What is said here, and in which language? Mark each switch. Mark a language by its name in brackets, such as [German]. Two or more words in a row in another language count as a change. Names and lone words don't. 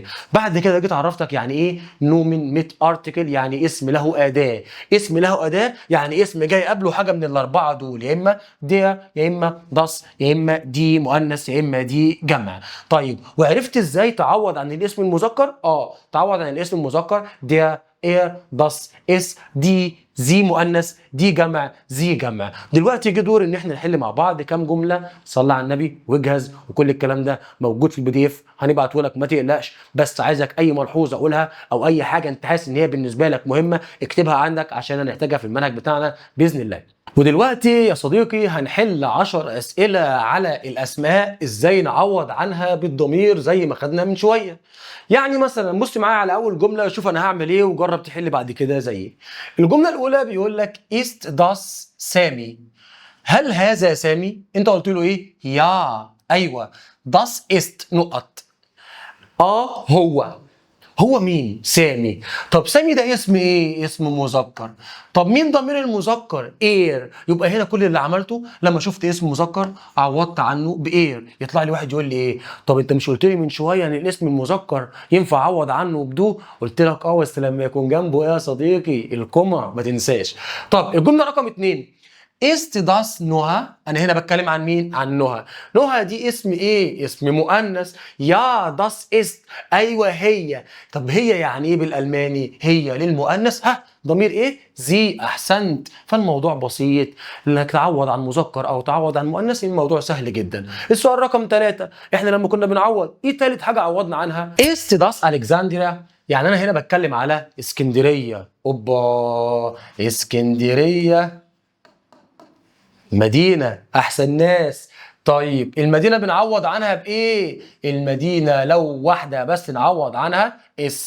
[Arabic] بعد كده جيت عرفتك يعني ايه [German] Nomen mit Artikel, [Arabic] يعني اسم له اداه. اسم له اداه يعني اسم جاي قبله حاجه من الاربعه دول، يا اما دير يا اما داس يا اما دي مؤنث يا اما دي جمع. طيب وعرفت ازاي تعوض عن الاسم المذكر؟ تعوض عن الاسم المذكر [German] der er das es die [Arabic] زي مؤنث دي جمع زي جمع. دلوقتي جه دور ان احنا نحل مع بعض كام جمله، صلي على النبي واجهز، وكل الكلام ده موجود في الPDF هنبعته لك ما تقلقش، بس عايزك اي ملحوظه اقولها او اي حاجه انت حاسس ان هي بالنسبه لك مهمه اكتبها عندك عشان هنحتاجها في المنهج بتاعنا باذن الله. ودلوقتي يا صديقي هنحل 10 اسئله على الاسماء ازاي نعوض عنها بالضمير زي ما خدنا من شويه. يعني مثلا بص معايا على اول جمله، شوف انا هعمل ايه وجرب تحل بعد كده زيي. الجمله الاولى بيقول لك [German] ist das [Arabic] سامي، هل هذا سامي؟ انت قلت له ايه؟ يا ايوه، [German] das ist نقط. [Arabic] هو مين؟ سامي. طب سامي ده اسم ايه؟ اسم مذكر. طب مين ضمير المذكر؟ اير. يبقى هنا كل اللي عملته لما شفت اسم مذكر عوضت عنه باير. يطلع لي واحد يقول لي ايه؟ طب انت مش قلت لي من شويه ان الاسم المذكر ينفع اعوض عنه بدو؟ قلت لك بس لما يكون جنبه ايه يا صديقي؟ الكوما، ما تنساش. طب الجمله رقم 2، [German] ist das نهى؟ [Arabic] انا هنا بتكلم عن مين؟ عن نهى. نهى دي اسم ايه؟ اسم مؤنث. يا [German] das ist [Arabic] ايوه هي. طب هي يعني ايه بالالماني؟ هي للمؤنث ضمير ايه؟ زي. احسنت. فالموضوع بسيط، انك تعوض عن مذكر او تعوض عن مؤنث الموضوع سهل جدا. السؤال رقم 3، احنا لما كنا بنعوض ايه تالت حاجه عوضنا عنها؟ [German] ist das الكسندريا؟ [Arabic] يعني انا هنا بتكلم على اسكندريه. اسكندريه مدينة، أحسن ناس. طيب المدينة بنعوض عنها بإيه؟ المدينة لو واحدة بس نعوض عنها اس.